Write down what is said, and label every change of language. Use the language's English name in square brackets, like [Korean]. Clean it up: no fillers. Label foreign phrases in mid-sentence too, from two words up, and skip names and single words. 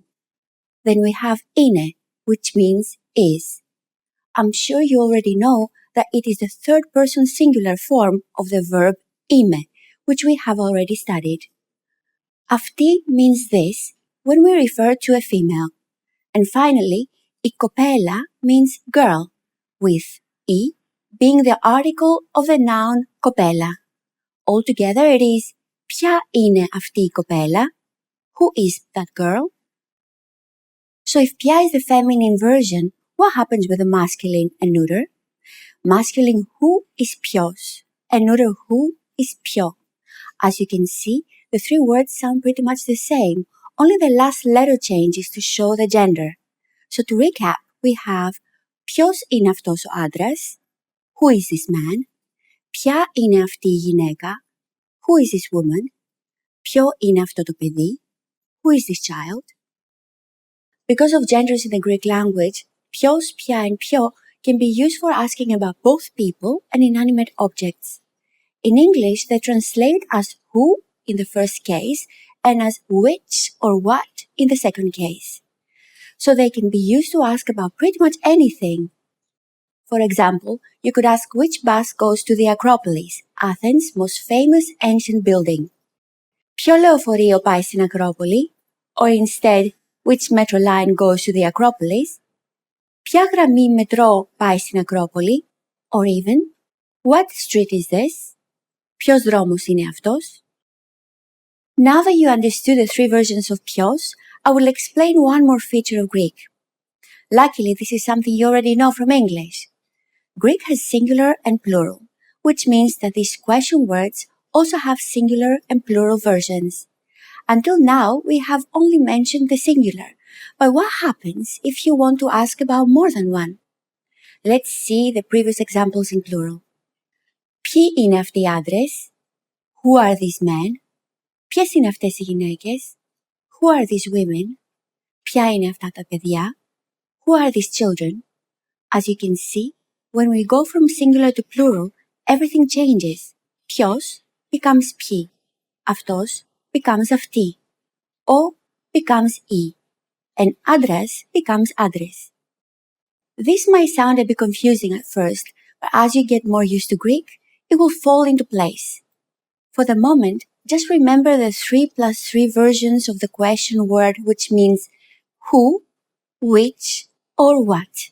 [English] Then we have είναι, which means is. I'm sure you already know that it is the third person singular form of the verb είμαι, which we have already studied. Αυτή means this when we refer to a female. And finally, [Greek] η κοπέλα [English] means girl, with η being the article of the noun κοπέλα. Altogether it is [Greek] ποια είναι αυτή η κοπέλα? [English] Who is that girl? So if ποια is the feminine version, what happens with the masculine and neuter? Masculine who is ποιος, and neuter who is ποιο. As you can see, the 3 words sound pretty much the same, only the last letter changes to show the gender. So to recap, we have [Greek] ποιος είναι αυτός ο άντρας? [English] Who is this man? [Greek] Ποια είναι αυτή η γυναίκα? [English] Who is this woman? [Greek] Ποιο είναι αυτό το παιδί? [English] Who is this child? Because of genders in the Greek language, [Greek] ποιος, ποια, [English] and ποιο can be used for asking about both people and inanimate objects. In English, they translate as who in the first case and as which or what in the second case. So they can be used to ask about pretty much anything. For example, you could ask which bus goes to the Acropolis, Athens' most famous ancient building. [Greek] Ποιο λεωφορείο πάει στην Ακρόπολη? [English] Or instead, which metro line goes to the Acropolis? [Greek] Ποια γραμμή μετρό πάει στην Ακρόπολη? [English] Or even, what street is this? [Greek] Ποιος δρόμος είναι αυτός? [English] Now that you understood the three versions of ποιος, I will explain one more feature of Greek. Luckily, this is something you already know from English. Greek has singular and plural, which means that these question words also have singular and plural versions. Until now, we have only mentioned the singular, but what happens if you want to ask about more than one? Let's see the previous examples in plural. [Greek] Ποιοι είναι αυτοί οι άντρες? [English] Who are these men? [Greek] Ποιες είναι αυτές οι γυναίκες? [English] Who are these women? [Greek] Ποια είναι αυτά τα παιδιά? [English] Who are these children? As you can see, when we go from singular to plural, everything changes. Ποιος becomes ποιοι. Αυτός becomes αυτή. Ο becomes η. And άντρας becomes άντρες. This might sound a bit confusing at first, but as you get more used to Greek, it will fall into place. For the moment, just remember the 3+3 versions of the question word, which means who, which, or what.